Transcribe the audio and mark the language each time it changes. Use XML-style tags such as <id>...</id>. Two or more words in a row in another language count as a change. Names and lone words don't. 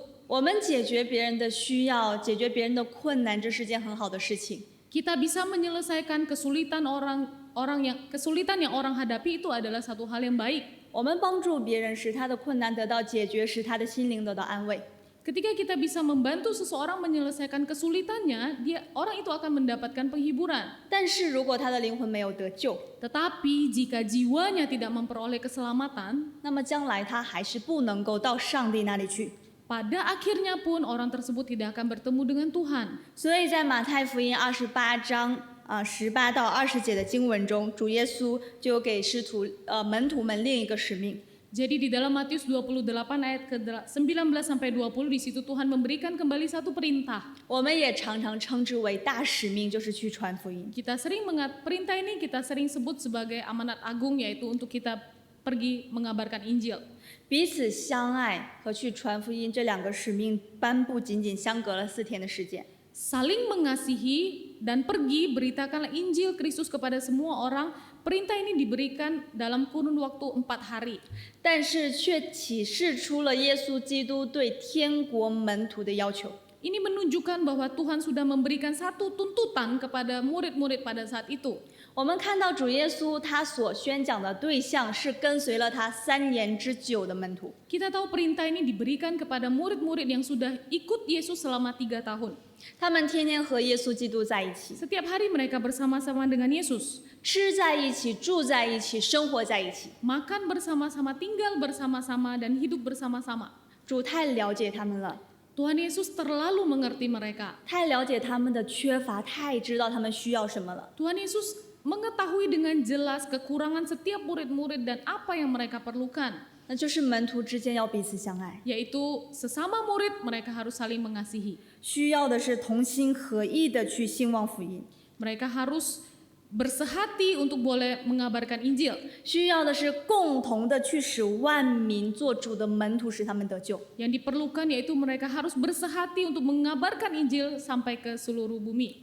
<zh>我们解决别人的需要，解决别人的困难，这是件很好的事情。</zh> <id>Kita bisa menyelesaikan kesulitan yang orang hadapi itu adalah satu hal yang baik.</id> <zh>我们帮助别人，使他的困难得到解决，使他的心灵得到安慰。</zh> <id>Ketika kita bisa membantu seseorang menyelesaikan kesulitannya, orang itu akan mendapatkan penghiburan.</id> <zh>但是如果他的灵魂没有得救，</zh> <id>Tetapi jika jiwanya tidak memperoleh keselamatan,</id> <zh>那么将来他还是不能够到上帝那里去。</zh> <id>pada akhirnya pun orang tersebut tidak akan bertemu dengan Tuhan.</id> <zh>所以在马太福音28章18到20节的经文中，主耶稣就给门徒们另一个使命。</zh> <id>Jadi di dalam Matius 28 ayat ke-19 sampai 20 di situ Tuhan memberikan kembali satu perintah.</id> <zh>我们也常常称之为大使命，就是去传福音。</zh> <id>Perintah ini kita sering sebut sebagai amanat agung, yaitu untuk kita pergi mengabarkan Injil.</id> <zh>彼此相爱和去传福音这两个使命颁布仅仅相隔了4天的时间。</zh> <id>Saling mengasihi dan pergi beritakanlah Injil Kristus kepada semua orang. Perintah ini diberikan dalam kurun waktu 4 hari.</id> <zh>但是却启示出了耶稣基督对天国门徒的要求。</zh> <id>Ini menunjukkan bahwa Tuhan sudah memberikan satu tuntutan kepada murid-murid pada saat itu.</id> <zh>我们看到主耶稣他所宣讲的对象是跟随了他3年之久的门徒。</zh> <id>Kita tahu perintah ini diberikan kepada murid-murid yang sudah ikut Yesus selama 3 tahun.</id> <zh>他们天天和耶稣基督在一起，</zh> <id>Setiap hari mereka bersama-sama dengan Yesus.</id> <zh>吃在一起，住在一起，生活在一起。</zh> <id>Makan bersama-sama, tinggal bersama-sama, dan hidup bersama-sama.</id> <zh>主太了解他们了，</zh> <id>Tuhan Yesus terlalu mengerti mereka.</id> <zh>太了解他们的缺乏，太知道他们需要什么了。</zh> <id>Tuhan Yesus mengetahui dengan jelas kekurangan setiap murid-murid dan apa yang mereka perlukan.</id> <zh>那就是门徒之间要彼此相爱，</zh> <id>Yaitu sesama murid mereka harus saling mengasihi.</id> <zh>需要的是同心合意的去兴旺福音，</zh> <id>Mereka harus bersehati untuk boleh mengabarkan Injil.</id> <zh>需要的是共同的去使万民做主的门徒，使他们得救。</zh> <id>Yang diperlukan yaitu mereka harus bersehati untuk mengabarkan Injil sampai ke seluruh bumi.</id>